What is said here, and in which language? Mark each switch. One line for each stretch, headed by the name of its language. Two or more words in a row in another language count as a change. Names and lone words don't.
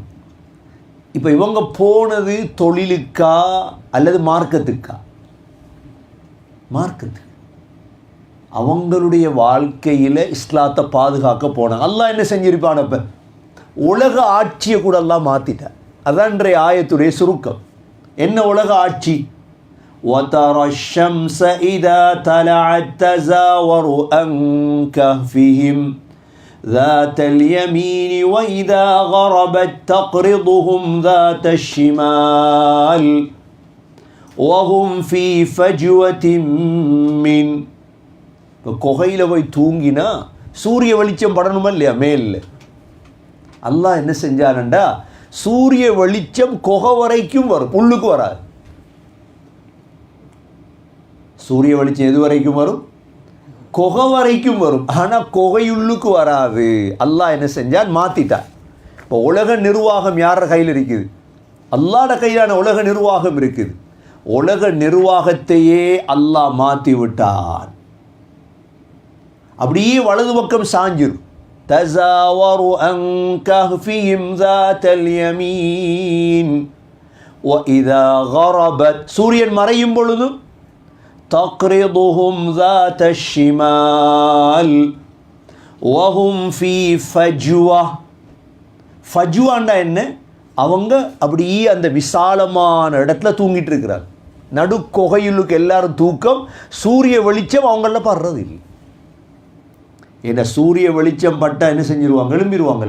Tamil: இப்போ இவங்க போனது தொழிலுக்கா அல்லது மார்க்கத்துக்கா? மார்க்கத்துக்கு. அவங்களுடைய வாழ்க்கையில் இஸ்லாத்தை பாதுகாக்க போனாங்க. அல்லாஹ் என்ன செஞ்சிருப்பான்? அப்போ உலக ஆட்சியை கூட எல்லாம் மாற்றிட்டார். அதான் இன்றைய ஆயத்துடைய சுருக்கம். என்ன உலக ஆட்சி?
Arabic: وَتَرَى الشَّمْسَ إِذَا طَلَعَتْ تَزَاوَرُ عَنْ كَهْفِهِمْ ذَاتَ الْيَمِينِ وَإِذَا غَرَبَتْ تَقْرِضُهُمْ ذَاتَ الشِّمَالِ وَهُمْ فِي فَجْوَةٍ مِّنْ.
Tamil: இப்போ குகையில் போய் தூங்கினா சூரிய வெளிச்சம் படணுமா இல்லையா? மேலில் அல்லாஹ் என்ன செஞ்சானண்டா, சூரிய வெளிச்சம் குகை வரைக்கும் வரும், உள்ளுக்கு வராது. சூரிய வெளிச்சம் எது வரைக்கும் வரும்? குகை வரைக்கும் வரும். ஆனால் குகையுள்ளுக்கு வராது. அல்லாஹ் என்ன செஞ்சான்? மாற்றிட்டான். இப்போ உலக நிர்வாகம் யார கையில் இருக்குது? அல்லாஹ்ட கையிலான உலக நிர்வாகம் இருக்குது. உலக நிர்வாகத்தையே அல்லாஹ் மாற்றி விட்டான். அப்படியே வலது பக்கம் சாஞ்சிரும்.
Arabic: تزاوروا عن كهفهم ذات اليمين وإذا غربت
Tamil: சூரியன் மறையும் பொழுது
Arabic: تقرضهم ذات الشمال وهم في فجوة.
Tamil: ஃபஜ்வாண்டா என்ன? அவங்க அப்படியே அந்த விசாலமான இடத்துல தூங்கிட்டு இருக்கிறார். நடு குகையுள்ளுக்கு எல்லாரும் தூக்கம், சூரிய வெளிச்சம் அவங்கள படுறது இல்லை. ஏன்னா சூரிய வெளிச்சம் பட்டால் என்ன செஞ்சிருவாங்க? எழும்பிடுவாங்களே.